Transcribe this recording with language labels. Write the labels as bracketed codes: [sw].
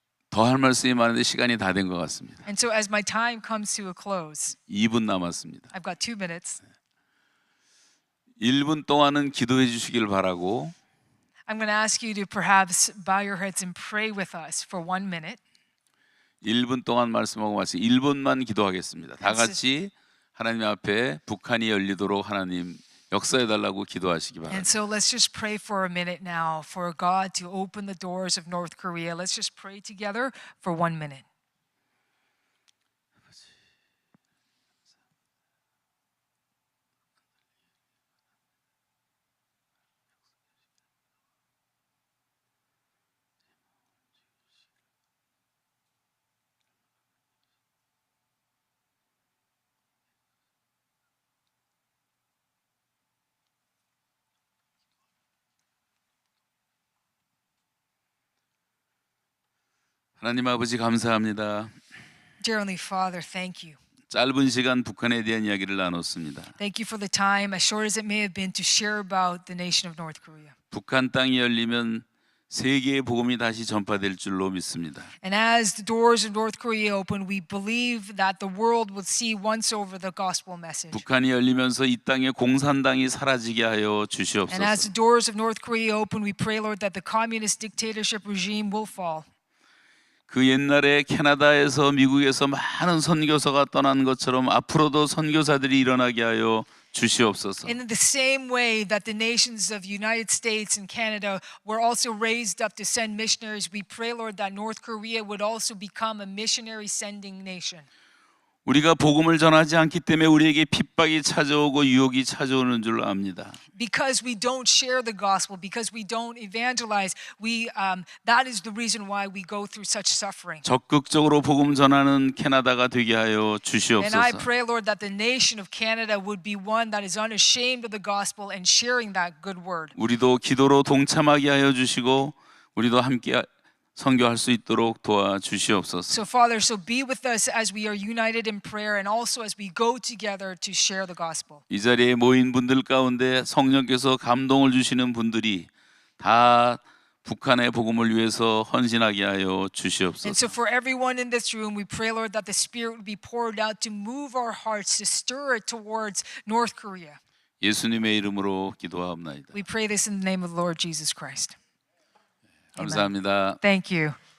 [ko] 더 할 말씀이 많은데 시간이 다 된 것 같습니다. [en] And so as my time comes to a close, [ko] 2분 남았습니다. [en] I've got 2 minutes. [ko] 1분 동안은 기도해 주시길 바라고 [en] I'm going to ask you to perhaps bow your heads and pray with us for 1 minute. [ko] 1분 동안 말씀하고 마치 1분만 기도하겠습니다. 다 같이 하나님 앞에 북한이 열리도록 하나님 역사해 달라고 기도하시기 [en] And [ko] 바랍니다. [en] so let's just pray for a minute now for God to open the doors of North Korea. Let's just pray together for 1 minute. [ko] 하나님 아버지 감사합니다. [en] Dear Heavenly Father, thank you. [ko] 짧은 시간 북한에 대한 이야기를 나눴습니다. [en] Thank you for the time, as short as it may have been, to share about the nation of North Korea. [ko] 북한 땅이 열리면 세계의 복음이 다시 전파될 줄로 믿습니다. [en] And as the doors of North Korea open, we believe that the world will see once over the gospel message. [ko] 북한이 열리면서 이 땅에 공산당이 사라지게 하여 [en] And as [ko] 주시옵소서. [en] the doors of North Korea open, we pray, Lord, that the communist dictatorship regime will fall. [ko] 그 옛날에 캐나다에서 미국에서 많은 선교사가 떠난 것처럼 앞으로도 선교사들이 일어나게 하여 주시옵소서. [en] And in the same way that the nations of United States and Canada were also raised up to send missionaries, we pray, Lord, that North Korea would also become a missionary sending nation. [ko] 우리가 복음을 전하지 않기 때문에 우리에게 핍박이 찾아오고 유혹이 찾아오는 줄 압니다. [en] Because we don't share the gospel, because we don't evangelize, that is the reason why we go through such suffering. [ko] 적극적으로 복음 전하는 캐나다가 되게 하여 [en] And I [ko] 주시옵소서. [en] pray, Lord, that the nation of Canada would be one that is unashamed of the gospel and sharing that good word. [ko] 우리도 기도로 동참하게 하여 주시고 우리도 함께 선교할 수 있도록 도와주시옵소서. [en] So, Father, so be with us as we are united in prayer and also as we go together to share the gospel. [ko] 이 자리에 모인 분들 가운데 성령께서 감동을 주시는 분들이 다 북한의 복음을 위해서 헌신하게 하여 [en] And [ko] 주시옵소서. [en] so for everyone in this room, we pray, Lord, that the Spirit would be poured out to move our hearts, to stir it towards North Korea. [ko] 예수님의 이름으로 기도하옵나이다. [en] We pray this in the name of the Lord Jesus Christ. [ko] 감사합니다. [en] Thank you.